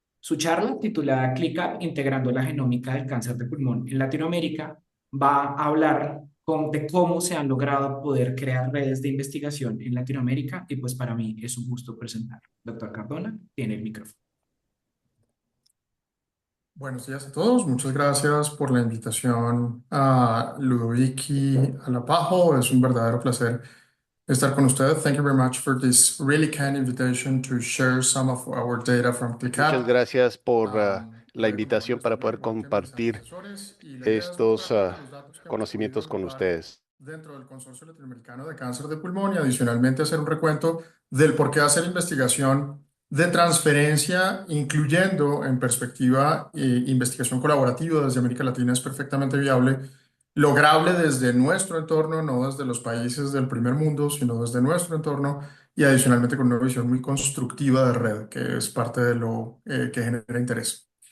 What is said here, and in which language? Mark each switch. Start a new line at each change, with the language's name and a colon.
Spanish: Su charla, titulada ClickUp, integrando la genómica del cáncer de pulmón en Latinoamérica, va a hablar de cómo se han logrado poder crear redes de investigación en Latinoamérica, y pues para mí es un gusto presentar. Doctor Cardona, tiene el micrófono. Buenos días a todos. Muchas gracias por la invitación a Ludovici Alapajo. Es un verdadero placer estar con ustedes.
English: Thank you very much for this really kind invitation to share some of our data from
Spanish: Muchas
English: ClickUp.
Spanish: gracias por la invitación para poder compartir estos conocimientos con ustedes. Dentro del Consorcio Latinoamericano de Cáncer de Pulmón, y adicionalmente hacer un recuento del por qué hacer investigación de transferencia, incluyendo en perspectiva investigación colaborativa desde América Latina, es perfectamente viable, lograble desde nuestro entorno, no desde los países del primer mundo, sino desde nuestro entorno, y adicionalmente con una visión muy constructiva de red, que es parte de lo que genera interés.